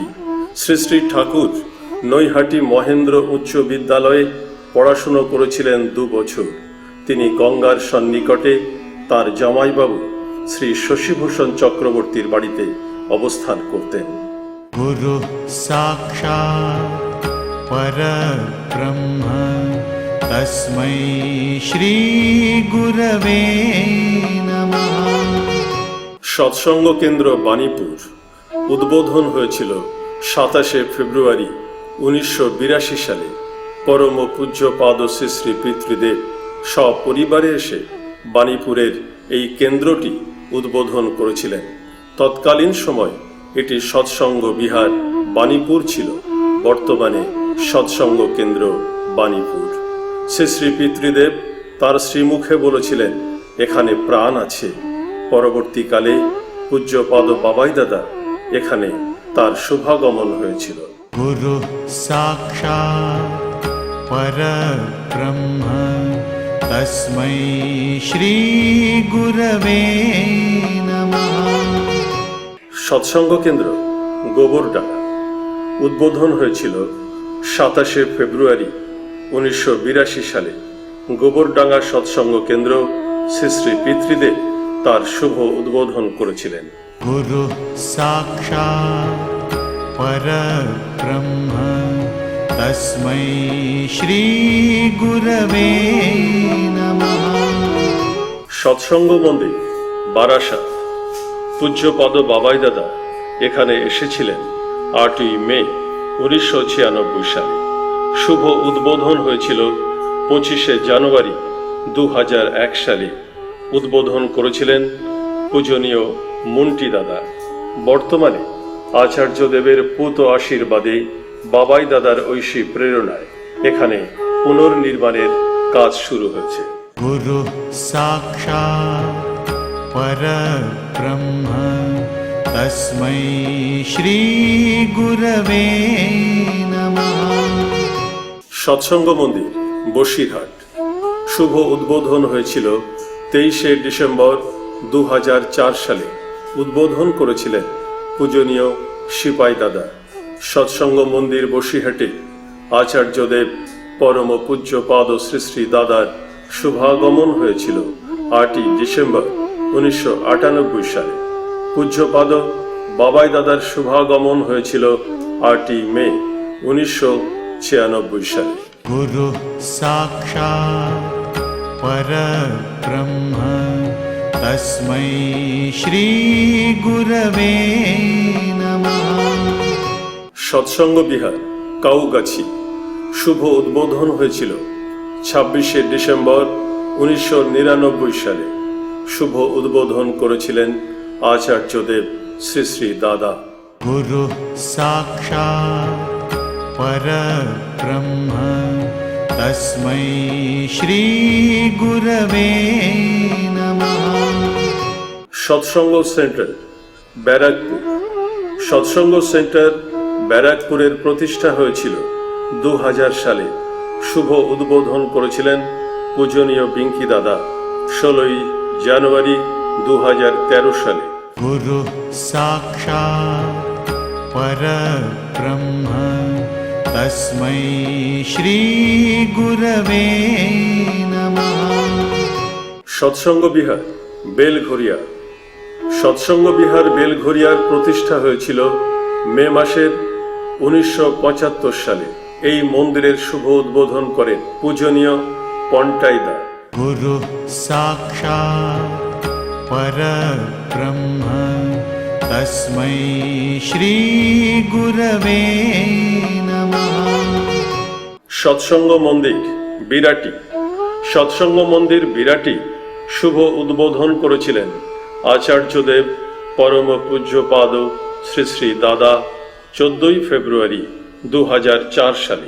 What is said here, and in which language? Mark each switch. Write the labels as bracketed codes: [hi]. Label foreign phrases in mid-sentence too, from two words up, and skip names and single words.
[bn] শ্রী শ্রী ঠাকুর নৈহাটি মহেন্দ্র উচ্চ বিদ্যালয়ে পড়াশুনো করেছিলেন 2 বছর। তিনি গঙ্গার সন্নিকটে তার জামাইবাবু শ্রী শশীভূষণ চক্রবর্তীর বাড়িতে অবস্থান করতেন। [sa] गुरु साक्षात् परब्रह्म तस्मै श्री गुरवे नमः। [bn] সৎসঙ্গ কেন্দ্র বাণীপুর উদ্বোধন হয়েছিল 27 ফেব্রুয়ারি 1982 সালে। পরম পূজ্যপাদ শ্রী শ্রী পিতৃদেব সপরিবারে এসে বাণীপুরের এই কেন্দ্রটি উদ্বোধন করেছিলেন। তৎকালীন সময় এটি সৎসঙ্গ বিহার বাণীপুর ছিল, বর্তমানে সৎসঙ্গ কেন্দ্র বাণীপুর। শ্রী শ্রী পিতৃদেব তার শ্রীমুখে বলেছিলেন, এখানে প্রাণ আছে। পরবর্তীকালে পূজ্যপাদ বাবাই দাদা এখানে তার শুভাগমন হয়েছিল। [sa] गुरु साक्षात् परब्रह्म तस्मै श्री गुरवे नमः। [bn] সৎসঙ্গ কেন্দ্র গোবরডাঙ্গা উদ্বোধন হয়েছিল 27 ফেব্রুয়ারি 1982 সালে। গোবরডাঙ্গা সৎসঙ্গ কেন্দ্র শ্রী শ্রী পিতৃদেব তার শুভ উদ্বোধন করেছিলেন। [sa] गुरु साक्षात् परब्रह्म तस्मै श्री गुरवे नमः। [bn] সৎসঙ্গ মন্দির বারাসাত পূজ্যপদ বাবাই দাদা এখানে এসেছিলেন 8ই মে 1996 সালে। শুভ উদ্বোধন হয়েছিল 25শে জানুয়ারি 2001 সালে। উদ্বোধন করেছিলেন পূজনীয় মুন্টি দাদা। বর্তমানে আচার্যদেবের পূত আশীর্বাদে বাবাই দাদার ঐশী প্রেরণায় এখানে পুনর্নির্মাণের কাজ শুরু হয়েছে। [sa] गुरु साक्षात् परब्रह्म तस्मै श्री गुरवे नमः। [bn] সৎসঙ্গ মন্দির বসিরহাট শুভ উদ্বোধন হয়েছিল 23শে ডিসেম্বর 2004 সালে। উদ্বোধন করেছিলেন পূজনীয় সিপাই দাদা। সৎসঙ্গ মন্দির বসিরহাটে আচার্যদেব পরম পূজ্যপাদ শ্রী শ্রী দাদার শুভাগমন হয়েছিল 8ই ডিসেম্বর 1998 সালে। পূজ্যপাদ বাবাই দাদার শুভাগমন হয়েছিল 8ই মে 1996 সালে। [sa] गुरु साक्षात् परब्रह्म तस्मै श्री गुरवे नमः। [bn] সৎসঙ্গ বিহার কাউগাছি শুভ উদ্বোধন হয়েছিল 26শে ডিসেম্বর 1999 সালে। শুভ উদ্বোধন করেছিলেন আচার্যদেব শ্রী শ্রী দাদা। [sa] गुरु साक्षात् परब्रह्म तस्मै श्री गुरवे नमः। [bn] সৎসঙ্গ সেন্টার ব্যারাকপুর সৎসঙ্গ সেন্টার ব্যারাকপুরের প্রতিষ্ঠা হয়েছিল 2000 সালে। শুভ উদ্বোধন করেছিলেন পূজনীয় বিঙ্কি দাদা 16ই জানুয়ারি 2013 সালে। [sa] गुरु साक्षात् परब्रह्म तस्मै श्री गुरवे नमः। [bn] সৎসঙ্গ বিহার বেলঘরিয়া সৎসঙ্গ বিহার বেলঘরিয়ার প্রতিষ্ঠা হয়েছিল মে মাসের 1975 সালে। এই মন্দিরের শুভ উদ্বোধন করেন পূজনীয় পন্টাইদা। [sa] गुरु साक्षात् परब्रह्म तस्मै श्री गुरवे नमः। [bn] সৎসঙ্গ মন্দির বিরাটি সৎসঙ্গ মন্দির বিরাটি শুভ উদ্বোধন করেছিলেন আচার্যদেব পরম পূজ্যপাদ শ্রী শ্রী দাদা 14ই ফেব্রুয়ারি 2004 সালে।